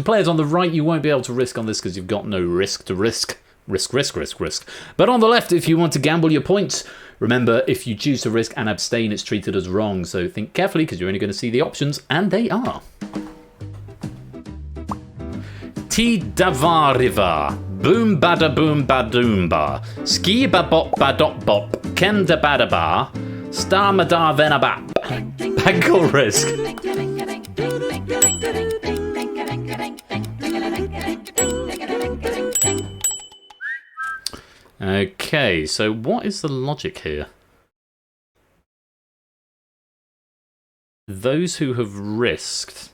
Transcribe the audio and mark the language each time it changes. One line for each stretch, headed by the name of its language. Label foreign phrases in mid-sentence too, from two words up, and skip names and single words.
English: Players on the right, you won't be able to risk on this because you've got no risk to risk. Risk. But on the left, if you want to gamble your points, remember, if you choose to risk and abstain, it's treated as wrong. So think carefully because you're only going to see the options, and they are Ti-da-va-riva, boom-bada-boom-ba-doom-ba, ski-ba-bop-ba-dop-bop, ken-da-bada-ba, Starmadar Venabap. Bank or risk? Okay, so what is the logic here? Those who have risked...